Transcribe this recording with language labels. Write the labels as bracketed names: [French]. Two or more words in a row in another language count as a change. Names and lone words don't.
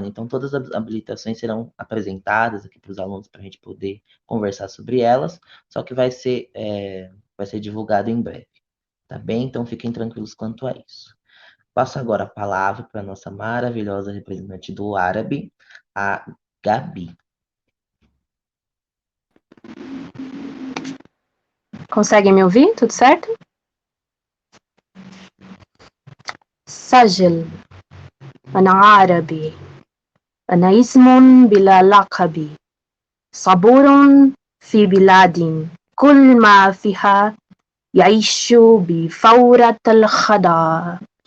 [Portuguese] Então todas as habilitações serão apresentadas aqui para os alunos para a gente poder conversar sobre elas, só que vai ser divulgado em breve, tá bem? Então fiquem tranquilos quanto a isso. Passo agora a palavra para a nossa maravilhosa representante do árabe, a Gabi. Conseguem me ouvir? Tudo certo? [Arabic] سجل أنا عربي أنا اسم بلا لقب صبور في بلاد كل ما فيها يعيش بفورة الخضار